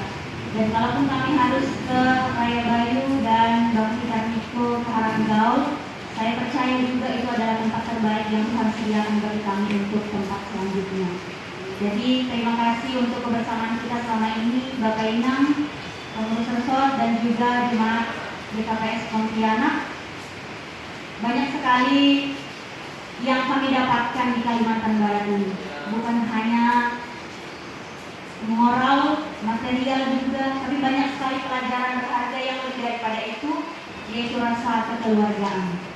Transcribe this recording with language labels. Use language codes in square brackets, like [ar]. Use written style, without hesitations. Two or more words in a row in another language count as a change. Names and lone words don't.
[id] Dan kalaupun kami harus ke Raya Bayu dan Bang Kika Niko ke Haranggaul, saya percaya juga itu adalah tempat terbaik yang Tuhan sediakan bagi kami untuk tempat selanjutnya. Jadi terima kasih untuk kebersamaan kita selama ini, Bapak Inang, pengurus resort dan juga jemaat GKPS Pontianak. Banyak sekali yang kami dapatkan di Kalimantan Barat ini, bukan hanya moral, material juga, tapi banyak sekali pelajaran berharga yang lebih daripada itu, yaitu rasa kekeluargaan.